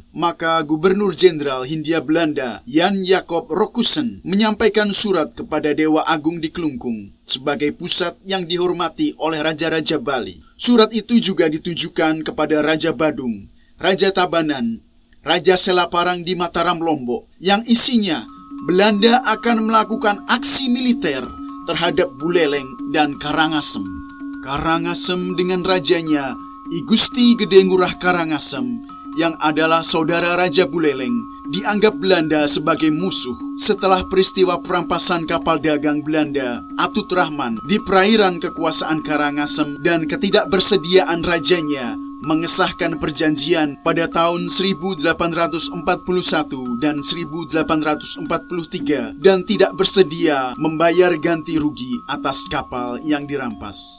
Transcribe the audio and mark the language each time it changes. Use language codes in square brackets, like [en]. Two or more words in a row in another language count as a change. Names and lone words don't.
[id] Maka Gubernur Jenderal Hindia Belanda Jan Jacob Rokusen menyampaikan surat kepada Dewa Agung di Klungkung sebagai pusat yang dihormati oleh Raja-Raja Bali. Surat itu juga ditujukan kepada Raja Badung, Raja Tabanan, Raja Selaparang di Mataram Lombok, yang isinya Belanda akan melakukan aksi militer terhadap Buleleng dan Karangasem. Karangasem dengan rajanya I Gusti Gede Ngurah Karangasem yang adalah saudara Raja Buleleng dianggap Belanda sebagai musuh setelah peristiwa perampasan kapal dagang Belanda Atut Rahman di perairan kekuasaan Karangasem dan ketidakbersediaan rajanya mengesahkan perjanjian pada tahun 1841 dan 1843 dan tidak bersedia membayar ganti rugi atas kapal yang dirampas.